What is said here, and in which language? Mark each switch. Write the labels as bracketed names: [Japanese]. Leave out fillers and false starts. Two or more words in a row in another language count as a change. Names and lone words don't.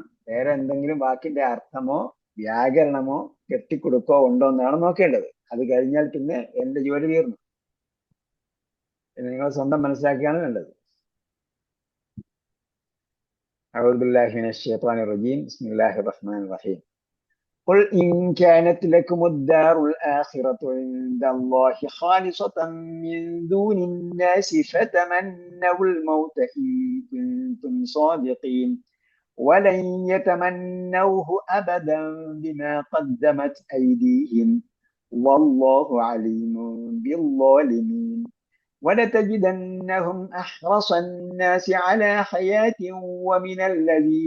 [Malayalam] വേറെ എന്തെങ്കിലും വാക്കിന്റെ അർത്ഥമോ വ്യാകരണമോ കെട്ടിക്കൊടുക്കോ ഉണ്ടോ എന്നാണ് നോക്കേണ്ടത്. അത് കഴിഞ്ഞാൽ പിന്നെ എന്റെ ജോലി തീർന്നു. പിന്നെ നിങ്ങൾ സ്വന്തം മനസ്സിലാക്കിയാണ് വേണ്ടത്. [Arabic] أعوذ بالله من الشيطان الرجيم. بسم الله الرحمن الرحيم. قل إن كانت لكم الدار الآخرة عند الله خالصة من دون الناس فتمنوا الموت إن كنتم صادقين ولن يتمنوه أبدا بما قدمت أيديهم والله عليم بالظالمين ولتجدنهم أحرص الناس على حياة ومن الذين